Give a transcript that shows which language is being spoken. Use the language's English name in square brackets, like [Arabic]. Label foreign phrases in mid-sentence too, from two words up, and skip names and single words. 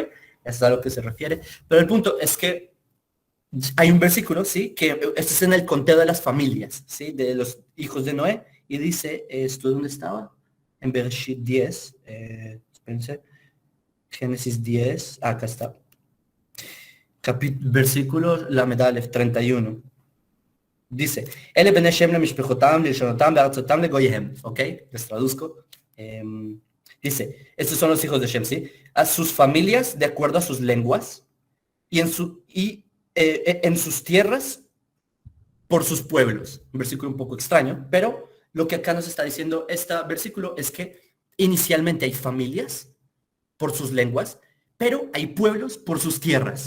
[Spanish] Eso es a lo que se refiere. Pero el punto es que hay un versículo, ¿sí? Que este es en el conteo de las familias, ¿sí? De los hijos de Noé, y dice, ¿esto dónde estaba? En Bereshit 10, espérense, Génesis 10, acá está. [Hebrew] Versículo למד אלף 31. Dice, אלה בני שם למשפחתם ללשנתם בארצתם לגויהם. [Spanish] ¿Ok? Les traduzco. Dice, estos son los hijos de Shem, ¿sí? A sus familias, de acuerdo a sus lenguas, y en sus tierras, por sus pueblos. Un versículo un poco extraño, pero lo que acá nos está diciendo este versículo es que inicialmente hay familias por sus lenguas, pero hay pueblos por sus tierras.